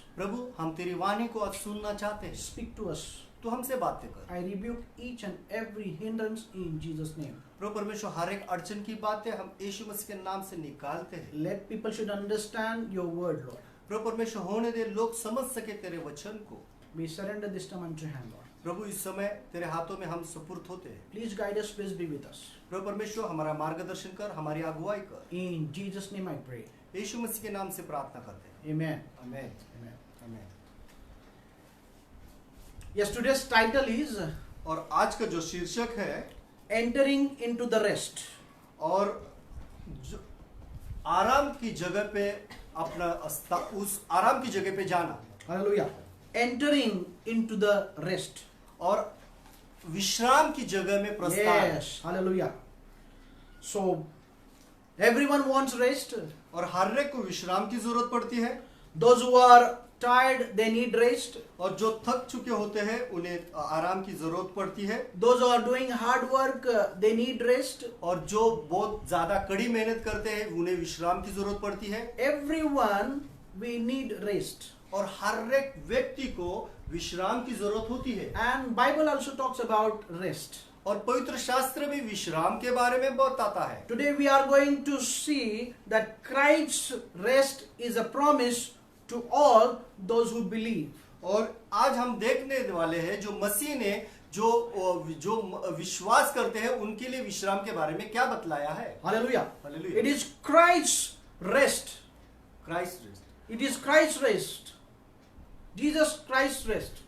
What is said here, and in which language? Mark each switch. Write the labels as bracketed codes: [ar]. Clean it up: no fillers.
[hi] प्रभु, हम तेरी वाणी को आज सुनना चाहते हैं। [en] Speak to us. [hi] तू हमसे बातें कर। [en] I rebuke each and every hindrance in Jesus' name. [hi] प्रभु परमेश्वर, हर एक अड़चन की बातें हम यीशु मसीह के नाम से निकालते हैं। [en] Let people should understand your word, Lord. [hi] प्रभु परमेश्वर, होने दे लोग समझ सके तेरे वचन को। [en] We surrender this time unto your hand, Lord. [hi] प्रभु, इस समय तेरे हाथों में हम सुपुर्द होते हैं। [en] Please guide us, please be with us. [hi] प्रभु परमेश्वर, हमारा मार्गदर्शन कर, हमारी अगुवाई कर। [en] In Jesus' name I pray. [hi] यीशु मसीह के नाम से प्रार्थना करते हैं। [en] Amen. [hi] आमीन। [en] Amen. [hi] आमीन। [en] Yes, today's title is [hi] और आज का जो शीर्षक है, [en] Entering into the Rest. [hi] और जो आराम की जगह पे अपना उस आराम की जगह पे जाना। [en] Hallelujah. Entering into the rest. [hi] और विश्राम की जगह में प्रस्थान। [en] Yes. Hallelujah. So, Everyone wants rest. [hi] और हर एक को विश्राम की जरूरत पड़ती है। [en] Those who are tired, they need rest. [hi] और जो थक चुके होते हैं उन्हें आराम की जरूरत पड़ती है। [en] Those who are doing hard work, they need rest. [hi] और जो बहुत ज्यादा कड़ी मेहनत करते हैं उन्हें विश्राम की जरूरत पड़ती है। [en] Everyone, we need rest. [hi] और हर एक व्यक्ति को विश्राम की जरूरत होती है। [en] And Bible also talks about rest. [hi] और पवित्र शास्त्र भी विश्राम के बारे में बताता है। [en] Today we are going to see that Christ's rest is a promise to all those who believe. [hi] और आज हम देखने वाले हैं जो मसीह ने जो विश्वास करते हैं उनके लिए विश्राम के बारे में क्या बतलाया है। [en] Hallelujah. Hallelujah. It is Christ's rest. Christ rest, It is Christ's rest. Jesus Christ's rest.